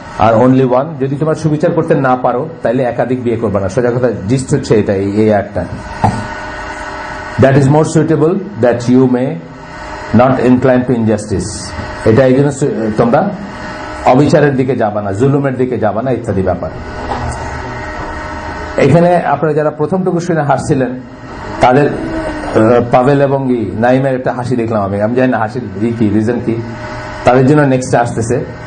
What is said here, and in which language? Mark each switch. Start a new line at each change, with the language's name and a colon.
Bangla: আর only one, যদি তোমরা সুবিচার করতে না পারো তাহলে একাধিক বিয়ে করবে না। সোজা কথা জিস্ট হচ্ছে এটা, এই আয়াতটা।
English: That is more suitable that you may not incline to injustice.
Bangla: এটা এই জন্য তোমরা অবিচারের দিকে যাবা না, জুলুমের দিকে যাবা না, ইত্যাদি ব্যাপার। এখানে আপনারা যারা প্রথমটুকু শুনে হাসছিলেন, তাদের পাভেল এবং নাইমের একটা হাসি দেখলাম আমি জানি না হাসির কি রিজন কি, তাদের জন্য নেক্সট আসতেছে।